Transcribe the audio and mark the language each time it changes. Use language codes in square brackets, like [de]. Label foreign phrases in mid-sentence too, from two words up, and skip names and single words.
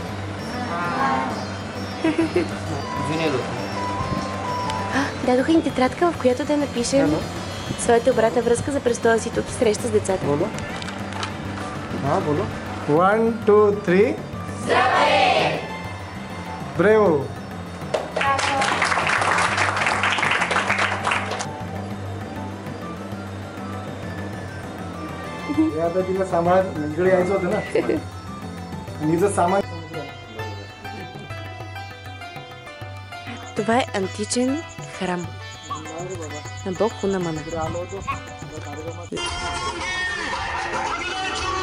[bg] Дадоха им тетрадка, в която да напишем своята обратна връзка за престоя си тук и среща с децата. [mr] बोलो. बोलो. 1, 2, 3. [bg] Здравей! Браво! [mr] आता तिला सामान इकडे यायचं होतं ना आणि हिचं सामान. [bg] Това е античен храм на бог Хунамана.